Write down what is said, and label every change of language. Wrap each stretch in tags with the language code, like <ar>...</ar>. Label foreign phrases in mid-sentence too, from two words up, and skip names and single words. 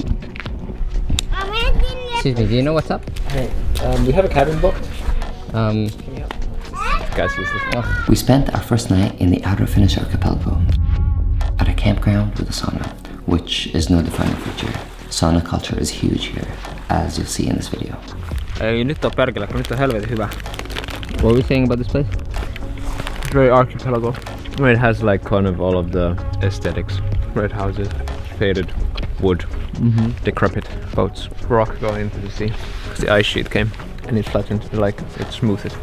<en>Excuse me, do you know what's up? Hey, we have a cabin booked. Guys, use this. Oh. We spent our first night in the outer Finnish archipelago at a campground with a sauna, which is no defining feature. Sauna culture is huge here, as you'll see in this video.</en> <fi>Nyt on perkele, kun nyt on helvetin hyvä.</fi> <en>What were we saying about this place? Very archipelago. Where it has like kind of all of the aesthetics. Red houses, faded wood, decrepit boats, rock going into the sea. Because the ice sheet came and it flattened, like it smoothed it.</en>